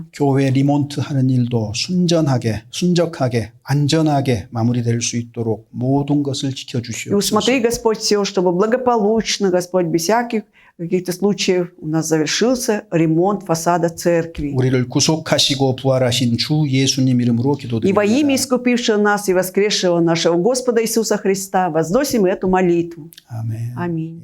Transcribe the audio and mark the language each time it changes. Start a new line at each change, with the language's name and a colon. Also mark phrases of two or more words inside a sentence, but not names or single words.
Korean: 교회 리몬트 하는 일도 순적하게, 안전하게 마무리될 수 있도록 모든 것을
Russian: И
Korean: 지켜주시옵소서.
Russian: усмотри, Господь, все, чтобы благополучно, Господь, без всяких каких-то случаев у нас завершился ремонт фасада церкви.
Korean: 우리를 구속하시고 부활하신 주 예수님 이름으로
Russian: И во имя
Korean: 기도드립니다.
Russian: искупившего нас и воскресшего нашего Господа Иисуса Христа возносим эту молитву.
Korean: 아멘.
Russian: Аминь.